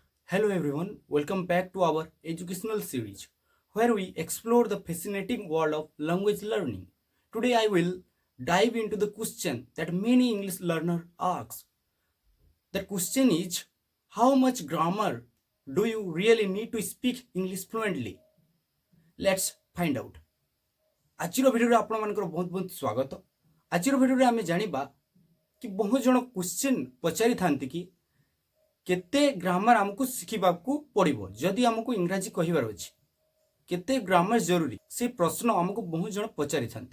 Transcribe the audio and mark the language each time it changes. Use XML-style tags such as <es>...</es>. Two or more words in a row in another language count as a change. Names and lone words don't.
<en>Hello everyone, welcome back to our educational series where we explore the fascinating world of language learning. Today I will dive into the question that many English learners ask. The question is, how much grammar do you really need to speak English fluently? Let's find out.</en> <or>ଆଜିର ଭିଡ଼ିଓରେ ଆପଣମାନଙ୍କର ବହୁତ ବହୁତ ସ୍ୱାଗତ। ଆଜିର ଭିଡ଼ିଓରେ ଆମେ ଜାଣିବା କି ବହୁ ଜଣ କ୍ୱେଶ୍ଚିନ୍ ପଚାରିଥାନ୍ତି କି କେତେ ଗ୍ରାମାର ଆମକୁ ଶିଖିବାକୁ ପଡ଼ିବ ଯଦି ଆମକୁ ଇଂରାଜୀ କହିବାର ଅଛି, କେତେ ଗ୍ରାମାର ଜରୁରୀ, ସେ ପ୍ରଶ୍ନ ଆମକୁ ବହୁ ଜଣ ପଚାରିଥାନ୍ତି।</or>